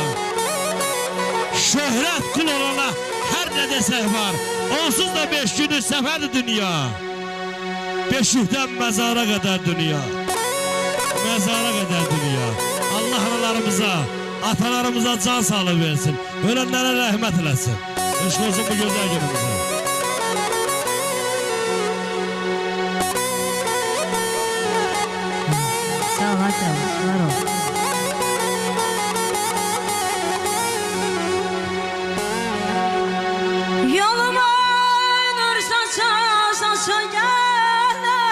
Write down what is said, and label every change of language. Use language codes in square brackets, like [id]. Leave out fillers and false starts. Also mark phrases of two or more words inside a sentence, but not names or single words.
[az] Şöhrət qul olana hər nə desək var. Onsuz da 5 günlük səfərdir dünya. Beşikdən məzara qədər dünya. Məzara qədər dünya. Allah analarımıza, atalarımıza can sağlığı versin. Ölenlere rahmet eləsin. Eşq olsun bu güzel günümüze. Sağ ol, var ol. [tr] Yoluma nur saça saça gelen